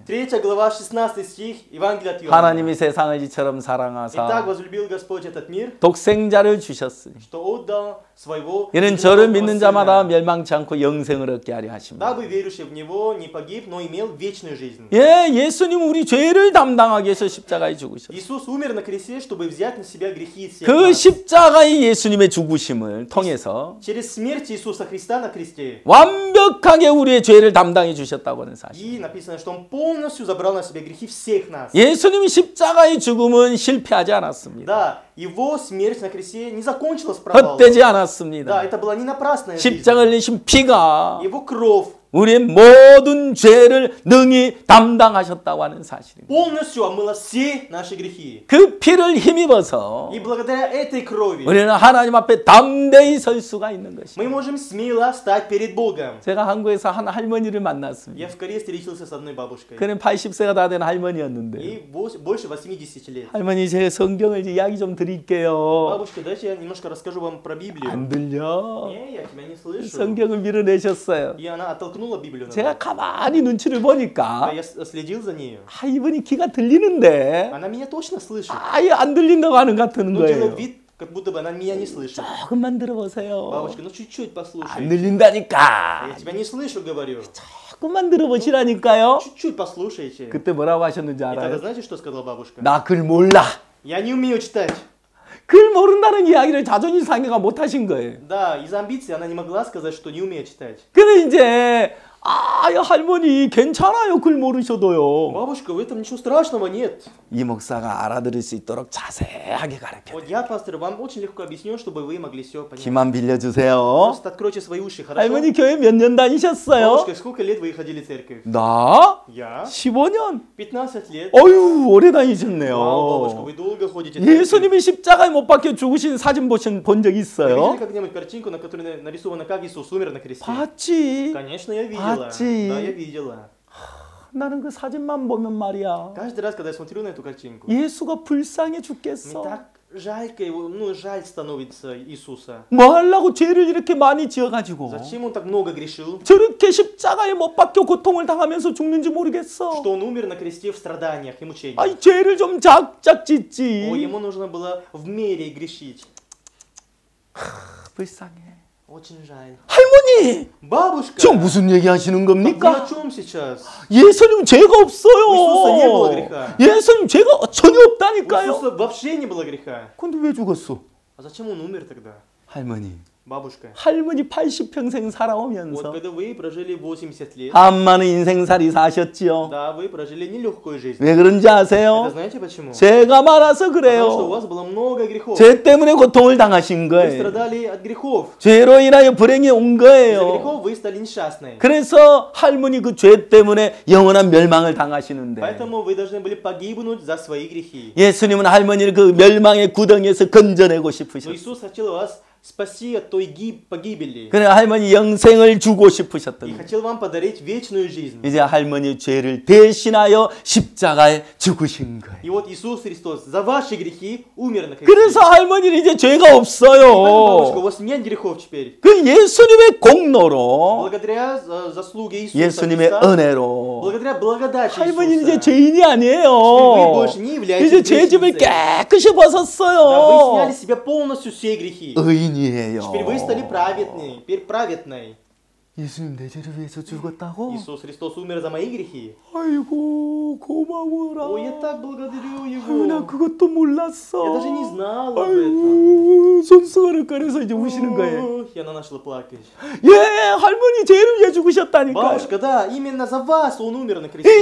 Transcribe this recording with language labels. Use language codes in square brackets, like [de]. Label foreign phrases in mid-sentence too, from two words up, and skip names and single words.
[ru] 3 глава, 16 стих, Евангелие от Иоанна. [ko] 하나님이 세상을 이처럼 [ru] Итак, [ko] 사랑하사 [ru] возлюбил Господь этот мир, [ko] 독생자를 주셨으니 [ru] что отдал своего [ko] 이는 저를 [ru] единородного [ko] 믿는 자마다 [ru] Сына, [ko] 멸망치 않고 영생을 얻게 하려 하십니다. [ru] дабы верующий уверовавший в Него не погиб, но имел вечную жизнь. [ko] 예, 예수님 우리 죄를 담당하기 위해서 십자가에 죽으셨어요. [ru] Иисус умер на кресте, чтобы взять на себя грехи всех [ko] 그 [ru] нас. [ko] 십자가의 예수님의 죽으심을 통해서 [ru] Через смерть Иисуса Христа на кресте. [ko] 완벽하게 우리의 죄를 담당해 주셨다고 하는 사실. [ru] И написано, что Он полностью забрал на себя грехи всех нас. [ko] 예수님이 십자가의 죽음은 실패하지 않았습니다. [ru] Да, Его смерть на кресте не закончилась провалом. [ko] 헛되지 [ru] Да, [ko] 않았습니다. [ru] это была не напрасная жизнь. [ko] 십자가 흘리신 피가 [ru] Его кровь [ko] 우리의 모든 죄를 능히 담당하셨다고 하는 사실입니다. [ru] полностью омыла все наши грехи. [ko] 그 피를 힘입어서 [ru] И благодаря этой крови [ko] 우리는 하나님 앞에 담대히 설 수가 있는 것입니다. [ru] мы можем смело стать перед Богом. [ko] 제가 한국에서 한 할머니를 만났습니다. [ru] Я в Корее встретился с одной бабушкой. [ko] 그는 80세가 다 된 할머니였는데 [ru] Ей больше 80 лет. [ko] 할머니 제가 성경을 이야기 좀 드릴게요. [ru] Бабушка, дайте я немножко расскажу вам про Библию. [ko] 안 들려. [ru] Не, я тебя не слышу. [ko] 성경을 밀어내셨어요. [ru] И она оттолкнула Библию. [ko] 제가 [ru] назад. [ko] 가만히 눈치를 보니까 [ru] Я следил за нею. [ko] 아, 이분이 귀가 들리는데 [ru] Она меня точно слышит. [ko] 아예 안 들린다고 하는 것 같은 [ru] Но [ko] 거예요. [ru] делает вид, как будто бы она меня не слышит. [ko] 조금만 들어보세요. [ru] Бабушка, ну чуть-чуть [ko] 안 [ru] послушай. [ko] 들린다니까. [ru] Я тебя не слышу, говорю. [ko] 조금만 들어보시라니까요. [ru] Чуть-чуть послушайте. [ko] 그때 뭐라고 하셨는지 [ru] И тогда [ko] 알아요? [ru] знаете, что сказала бабушка? [ko] 나 글 몰라. [ru] Я не умею читать. [ko] 글 모른다는 이야기를 자존심 상해가 못 하신 거예요. [ru] Да, из амбиций она не могла сказать, что не умеет читать. [ko] 그래 이제 아, 야, 할머니 괜찮아요. 글 모르셔도요. [ru] Бабушка, в этом ничего страшного нет. [ko] 이 목사가 알아들을 수 있도록 자세하게 가르쳐. [ru] Вот я, пастор, вам очень легко объясню, чтобы вы могли все понять. [ko] 귀만 빌려주세요. [ru] Просто откройте свои уши, хорошо? [ko] 할머니 교회 몇 년 다니셨어요? [ru] Бабушка, сколько лет вы ходили в церковь? [ko] 나? [ru] Я? [ko] 15년. [ru] 15 лет. [ko] 어휴, 오래 [ru] Вау, бабушка, [ko] 다니셨네요. [ru] вы долго ходите в церковь. [ko] 예수님이 십자가에 못 박혀 죽으신 사진 본 적 [ru] Вы видели [ko] 있어요? [ru] когда-нибудь картинку, на которой нарисовано, как Иисус умер на кресте? [ko] 봤지. [ru] Конечно, я видела. [ko] 봤지. [ru] Да, я видела. [ko] 나는 그 사진만 보면 말이야. [ru] Каждый раз, когда я смотрю на эту картинку, [ko] 예수가 불쌍해 [ru] мне [ko] 죽겠어. [ru] так жалько его, ну, жаль становится Иисуса. [ko] 뭐 하려고 죄를 이렇게 많이 지어가지고 [ru] Зачем он так много грешил? [ko] 저렇게 십자가에 못 박혀 고통을 당하면서 죽는지 모르겠어. [ru] Что он умер на кресте в страданиях и мучениях. [ko] 아이 죄를 좀 작작 [ru] О, [ko] 짓지. [ru] ему нужно было в мере грешить. [ko] 불쌍해. [ru] Очень жаль. [ko] 할머니, [ru] Бабушка, [ko] 저 무슨 얘기 하시는 [ru] вы о [ko] 겁니까? [ru] чем сейчас? [ko] 예수님 죄가 [ru] У Иисуса не было [ko] 없어요. [ru] греха. [ko] 예수님 죄가 전혀 [ru] У [ko] 없다니까요. [ru] Иисуса вообще не было греха. [ko] 근데 왜 죽었어? [ru] А зачем он умер тогда? [ko] 할머니, [ru] Бабушка, [ko] 할머니 80평생 [ru] вот [ko] 살아오면서 [ru] когда вы прожили 80 лет, [ko] 한 많은 인생살이 사셨지요. [ru] да, вы прожили нелегкую жизнь. [ko] 왜 그런지 [ru] Это [ko] 아세요? [ru] знаете почему? [ko] 죄가 많아서 [ru] Потому что у [ko] 그래요. [ru] вас было много грехов. [ko] 죄 때문에 고통을 당하신 [ru] Вы [ko] 거예요. [ru] страдали от грехов. [ko] 죄로 인하여 불행이 온 [ru] Из-за [ko] 거예요. [ru] грехов вы стали несчастны. [ko] 그래서 할머니 그 죄 때문에 영원한 멸망을 당하시는데 [ru] Поэтому вы должны были погибнуть за свои грехи. [ko] 예수님은 할머니를 그 멸망의 구덩이에서 건져내고 [ru] Но [ko] 싶으셨어요. [ru] Иисус хотел вас спасти от той погибели. [ko] 그래 할머니 영생을 주고 [ru] И [ko] 싶으셨던 거예요. [ru] хотел вам подарить вечную жизнь. [ko] 이제 할머니 죄를 대신하여 십자가에 죽으신 거예요. [ru] И вот Иисус Христос за ваши грехи умер на кресте. [ko] 그래서 할머니는 이제 죄가 [ru] Поэтому, бабушка, у [ko] 없어요. [ru] вас нет грехов теперь. [ko] 그 예수님의 공로로 [ru] Благодаря заслуге Иисуса [ko] 예수님의 [ru] Христа, [ko] 은혜로 [ru] благодаря благодати [ko] 할머니는 이제 [ru] Иисуса, [ko] 죄인이 [ru] вы [ko] 아니에요. [ru] больше не являетесь [ko] 이제 죄짐을 [ru] грешницей. [ko] 깨끗이 [ru] Да, вы сняли [ko] 벗었어요. [ru] с себя полностью все грехи. [ko] 의인이에요. [ru] Теперь вы стали праведны, теперь праведной. [ko] 예수님 내 죄를 위해서 죽었다고? [ru] Иисус Христос умер за мои грехи. [ko] 아이고 고마워라. [ru] Ой, я так благодарю [ko] 아유, 나 [ru] Его. [ko] 그것도 몰랐어. [ru] Я даже не знал об этом. [ko] 아이고 손수건을 꺼내서 이제 우시는 거예요. [ru] Ох, и она начала плакать. [ko] 예, 할머니 죄를 위해 죽으셨다니까요. [ru] Бабушка, да, именно за вас Он умер на кресте.